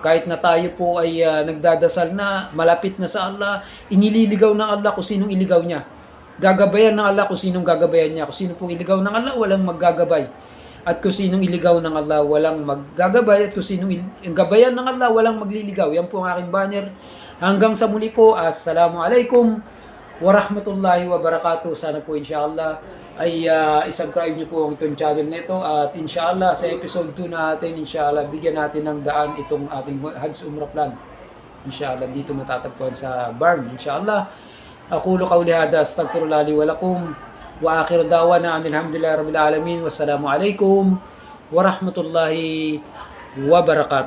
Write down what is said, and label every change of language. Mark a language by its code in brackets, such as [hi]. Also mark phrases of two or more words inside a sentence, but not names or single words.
[tl] Kahit na tayo po ay nagdadasal na, malapit na sa Allah, inililigaw ng Allah kung sinong iligaw niya. Gagabayan ng Allah kung sinong gagabayan niya. Kung sinong pong iligaw ng Allah, walang maggagabay. At kung sinong iligaw ng Allah, walang maggagabay. At kung sinong gabayan ng Allah, walang magliligaw. Yan po ang aking banner. Hanggang sa muli po, [ar] السلام عليكم ورحمة الله وبركاته. [tl] Sana po inshallah ay isubscribe niyo po ang itong channel na ito. At inshallah sa episode 2 natin, inshallah bigyan natin ng daan itong ating Hajj Umrah plan. Inshallah dito matatagpuan sa BARM. Inshallah. [ar] أقول قولي هذا أستغفر الله لي ولكم وآخر دعوانا الحمد لله رب العالمين. والسلام عليكم ورحمة الله وبركاته.